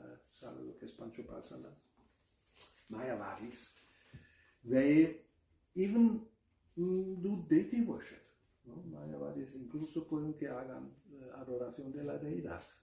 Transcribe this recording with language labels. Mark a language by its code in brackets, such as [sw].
[es] ¿Sabe lo que es Panchupasana? Mayavadis. [en] They even do deity worship. [es] ¿No? Mayavadis incluso pueden que hagan adoración de la deidad.